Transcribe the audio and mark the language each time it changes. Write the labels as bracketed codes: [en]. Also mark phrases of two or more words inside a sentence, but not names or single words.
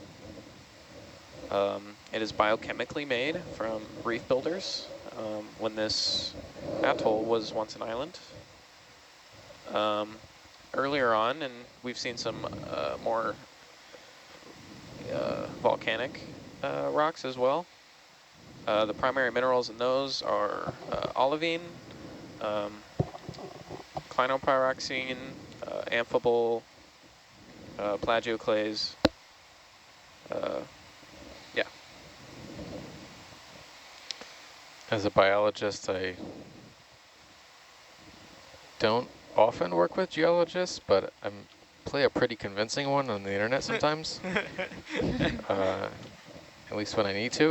[en] It is biochemically made from reef builders when this atoll was once an island. Earlier on, and we've seen some more volcanic rocks as well. The primary minerals in those are olivine, clinopyroxene, amphibole, plagioclase. Yeah. As a biologist, I don't often work with geologists, but I play a pretty convincing one on the internet sometimes, at least when I need to.